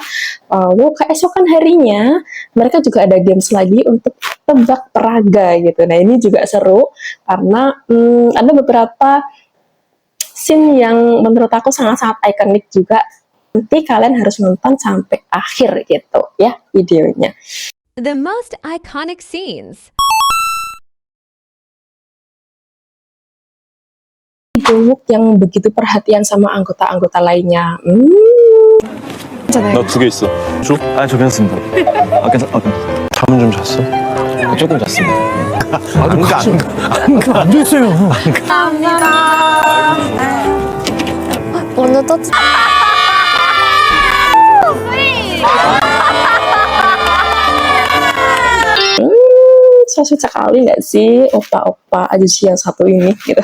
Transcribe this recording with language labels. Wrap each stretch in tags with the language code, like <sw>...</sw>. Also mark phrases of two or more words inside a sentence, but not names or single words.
<id>Lalu keesokan harinya mereka juga ada games lagi untuk tebak peraga gitu. Nah, ini juga seru karena ada beberapa scene yang menurut aku sangat-sangat ikonik juga. Nanti kalian harus nonton sampai akhir gitu ya videonya.</id> <en>The most iconic scenes.</en> <id>Dong-wook yang begitu perhatian sama anggota-anggota lainnya.</id> <ko>나 2개 있어. 줘? 아, 저 괜찮습니다. 괜찮. 잠은 좀 잤어? 조금 잤습니다. 안 됐어요. 오늘 또</ko> <en>So sweet</en> <id>sekali nggak sih opa-opa ajusi yang satu ini gitu.</id>